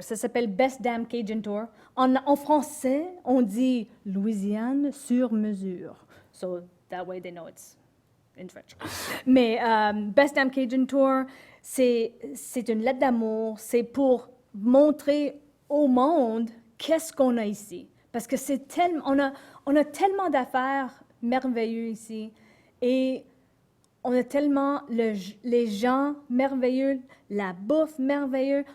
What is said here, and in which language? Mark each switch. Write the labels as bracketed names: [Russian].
[French] Ça s'appelle Best Damn Cajun Tour. En français, on dit Louisiane sur mesure. [English] So that way they know it's in French. [French] Mais Best Damn Cajun Tour, c'est une lettre d'amour. C'est pour montrer au monde qu'est-ce qu'on a ici. Parce que c'est tellement, on a tellement d'affaires merveilleuses ici. Et on a tellement les gens merveilleux, la bouffe merveilleuse.